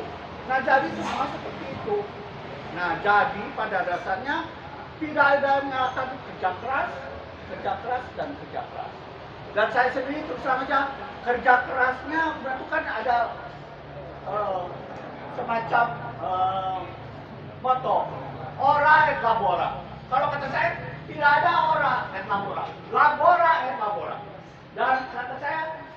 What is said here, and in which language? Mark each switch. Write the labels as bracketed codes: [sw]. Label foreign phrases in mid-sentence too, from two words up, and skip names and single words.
[id] Nah jadi semua seperti itu. Nah jadi pada dasarnya tidak ada yang nyalakan kerja keras, dan kerja keras. Dan saya sendiri terus terang aja kerja kerasnya berarti kan ada semacam moto [la] ora et labora. [id] Kalau kata saya tidak ada [la] ora et labora, labora et labora. [id] Dan kata saya